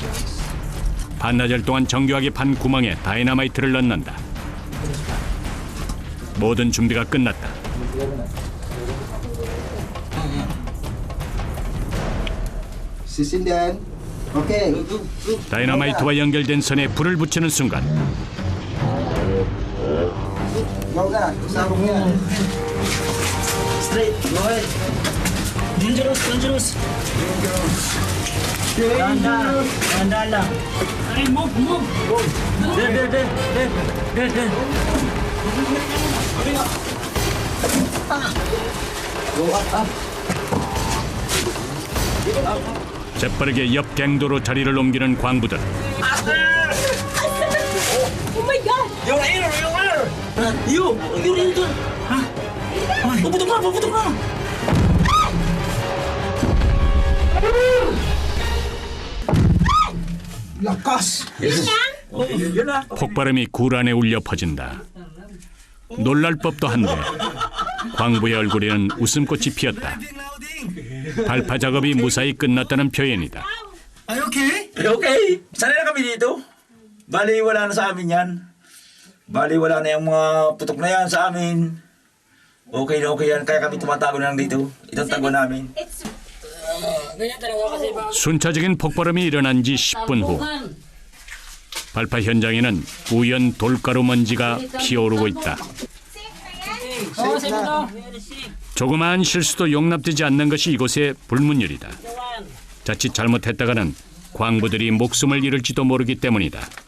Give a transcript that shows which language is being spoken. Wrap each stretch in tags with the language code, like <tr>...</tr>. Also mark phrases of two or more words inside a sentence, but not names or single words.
<ko>반나절 동안 정교하게 판 구멍에 다이너마이트를 넣는다. 모든 준비가 끝났다.</ko> <tl>Sisindihan. Okay.</tl> <ko>다이너마이트와 연결된 선에 불을 붙이는 순간</ko> <tl>Go ka. Sabong yan.</tl> <en>Straight. Go ahead. Dangerous, dangerous.</en> <tl>Dahan lang. Ay,</tl> <en>move! There.</en> <ko>재빠르게 옆 갱도로 자리를 옮기는 광부들.</ko> <tl>Puputok na. Lakas.</tl> <ko>폭발음이 굴 안에 울려 퍼진다. 놀랄 법도 한데 광부의 얼굴에는 웃음꽃이 피었다. 발파 작업이 무사히 끝났다는 표현이다.</ko> <tl>Ay, okay? Okay, sanay na kami dito. Bali, wala na sa amin yan. Bali, wala na yung mga putok na yan sa amin. Okay na okay yan, kaya kami tumatago na lang dito. Itong tago namin. Ganyan talaga kasi ba?</tl> <ko>순차적인 폭발음이 일어난 지 10분 후 발파 현장에는 우연 돌가루 먼지가 피어오르고 있다. 조그마한 실수도 용납되지 않는 것이 이곳의 불문율이다. 자칫 잘못했다가는 광부들이 목숨을 잃을지도 모르기 때문이다.</ko>